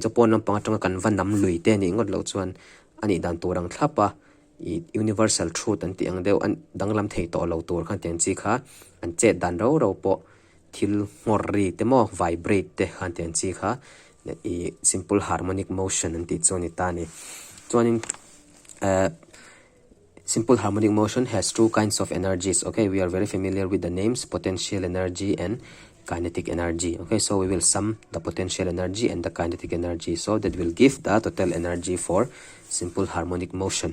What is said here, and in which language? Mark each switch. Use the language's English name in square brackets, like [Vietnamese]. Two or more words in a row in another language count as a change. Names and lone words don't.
[Mizo] cho pon lampang atanga kan van nam lui te ni ngot lo chuan ani dan turang thlapa i [English] universal truth [Mizo] an ti ang deu an danglam thei to lo tur khan ten chi kha an che dan ro po thil ngor ri te mo vibrate te khan ten chi kha i [English] simple harmonic motion [Mizo] an ti choni ta ni chuanin [English] simple harmonic motion has two kinds of energies. Okay, we are very familiar with the names potential energy and kinetic energy. Okay, so we will sum the potential energy and the kinetic energy, so that will give the total energy for simple harmonic motion.